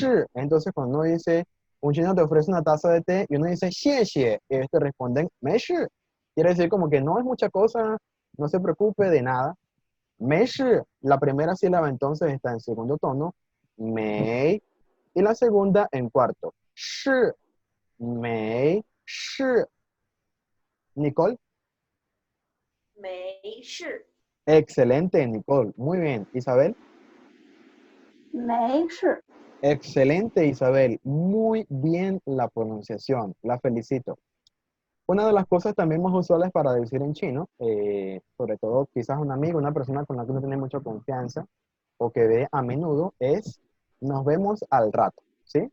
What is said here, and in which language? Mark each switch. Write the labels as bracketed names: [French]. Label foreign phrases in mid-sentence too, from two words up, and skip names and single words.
[Spanish] Entonces, cuando uno dice, un chino te ofrece una taza de té y uno dice, [Chinese] 谢谢, [Spanish] y ellos te responden, [Chinese] 没事. [Spanish] Quiere decir como que no es mucha cosa, no se preocupe de nada. [Chinese] 没事, [Spanish] la primera sílaba entonces está en segundo tono, mei, y la segunda en cuarto, [Chinese] 事，没，事. [Spanish] Nicole. [Chinese] 没事， [Spanish] Excelente, Nicole. Muy bien. Isabel. [Chinese] 没事， [Spanish] Excelente, Isabel. Muy bien la pronunciación. La felicito. Una de las cosas también más usuales para decir en chino, sobre todo quizás un amigo, una persona con la que uno tiene mucha confianza o que ve a menudo, es nos vemos al rato, ¿sí?